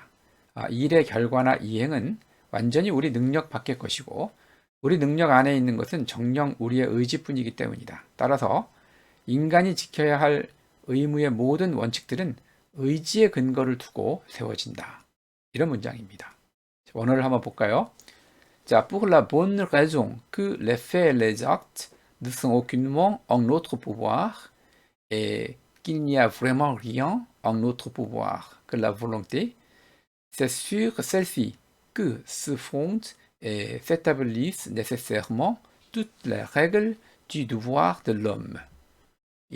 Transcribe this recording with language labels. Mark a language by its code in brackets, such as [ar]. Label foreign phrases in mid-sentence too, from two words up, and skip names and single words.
[ko] 일의 결과나 이행은 완전히 우리 능력 밖의 것이고 우리 능력 안에 있는 것은 정녕 우리의 의지뿐이기 때문이다. 따라서 인간이 지켜야 할 의무의 모든 원칙들은 의지의 근거를 두고 세워진다. 이런 문장입니다. 원어를 한번 볼까요? 자, [fr] pour la bonne raison que les faits et les actes ne sont aucunement en notre pouvoir et qu'il n'y a vraiment rien en notre pouvoir que la volonté, c'est sur celle-ci que se fondent et s'établissent nécessairement toutes les règles du devoir de l'homme.